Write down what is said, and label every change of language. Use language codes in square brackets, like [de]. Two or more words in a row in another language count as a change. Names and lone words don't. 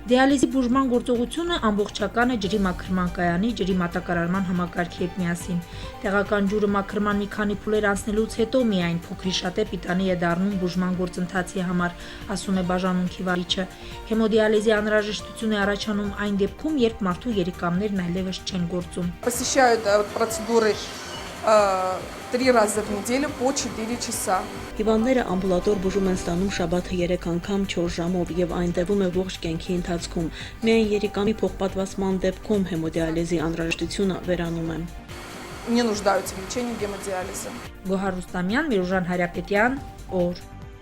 [hy] Դիալիզի բուժման գործողությունը ամբողջական է ջրի մաքրման կայանի, ջրի մատակարարման համակարգի հետ միասին։ Տեղական ջուրը մաքրման մի քանի փուլեր անցնելուց հետո միայն փոքրիշատե պիտանի է դառնում բուժման գործընթացի համար, ասում է բաժանմունքի վարիչը։ Հեմոդիալիզի անհրաժեշտություն է առաջանում այն դեպքում, երբ մարդու երիկամներն այլևս չեն գործում։ [ru] Посещают процедуры 3 раза в неделю по 4 часа. [hy] Հիվանդները ամբուլատոր բուժում են ստանում շաբաթը 3 անգամ 4 ժամով եւ այն տևում է ողջ կյանքի ընթացքում։ Միայն երիկամի փոխպատվաստման դեպքում հեմոդիալիզի անհրաժեշտությունը վերանում է։ [ru] Не нуждаются в лечении гемодиализа. [hy] Գոհար Ռուստամյան, Միրուժան Հարապետյան, օր